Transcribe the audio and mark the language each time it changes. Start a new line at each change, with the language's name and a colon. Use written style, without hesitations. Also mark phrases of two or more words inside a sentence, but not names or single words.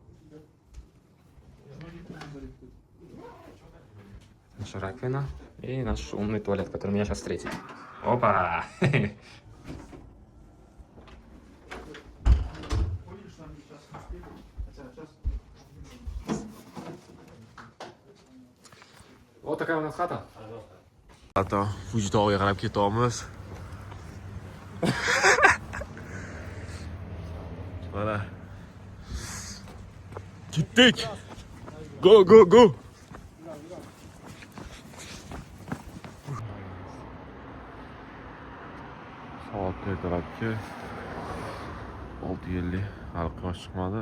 Russian: Наша раковина и наш умный туалет, который меня сейчас встретит. Опа! Вот такая у нас хата.
Uzbek: Hatto Fuji tog'iga qarab ketamiz. Mana. Ketdik.
English: Go go go.
Uzbek: Soat ertalabki 6:50 hali quyosh chiqmadi.